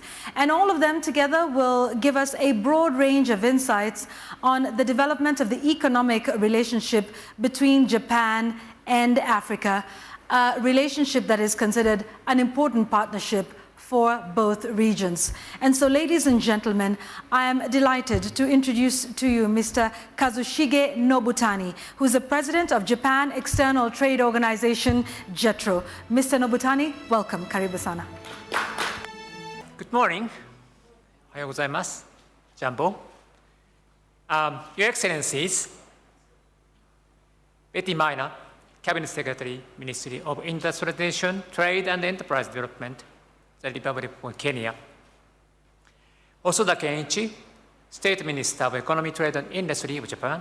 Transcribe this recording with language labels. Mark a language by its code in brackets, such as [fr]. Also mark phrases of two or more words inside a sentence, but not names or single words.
[en] And all of them together will give us a broad range of insights on the development of the economic relationship between Japan and Africa, a relationship that is considered an important partnership for both regions. And so, ladies and gentlemen, I am delighted to introduce to you Mr. Kazushige Nobutani, who is the president of Japan External Trade Organization, JETRO. Mr. Nobutani, welcome. [sw] Karibu sana. [en] Good morning. [ja] おはようございます. [en] Jumbo. Your Excellencies, Betty Minor, Cabinet Secretary, Ministry of Industrialization, Trade and Enterprise Development, the Republic of Kenya. Osoda Kenichi, State Minister of Economy, Trade and Industry of Japan.